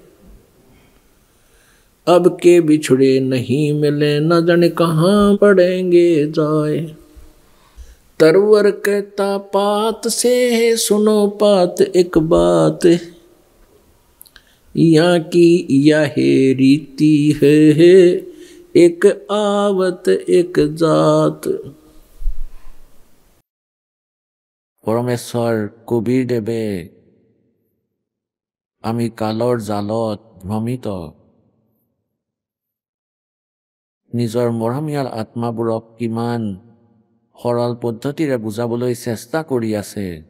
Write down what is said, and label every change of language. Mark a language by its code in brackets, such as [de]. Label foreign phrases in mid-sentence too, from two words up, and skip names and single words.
[hi] अब के बिछड़े नहीं मिले, न जाने कहाँ पड़ेंगे जाए। तरवर कहता पात से, सुनो पात एक बात। यहाँ की यह रीति है, एक आवत एक जात। [as] পৰমেশ্বৰ কবীৰদেৱে আমি কালৰ জালত ভ্ৰমিত নিজৰ মৰমীয়াল আত্মাবোৰক কিমান সৰল পদ্ধতিৰে বুজাবলৈ চেষ্টা কৰি আছে,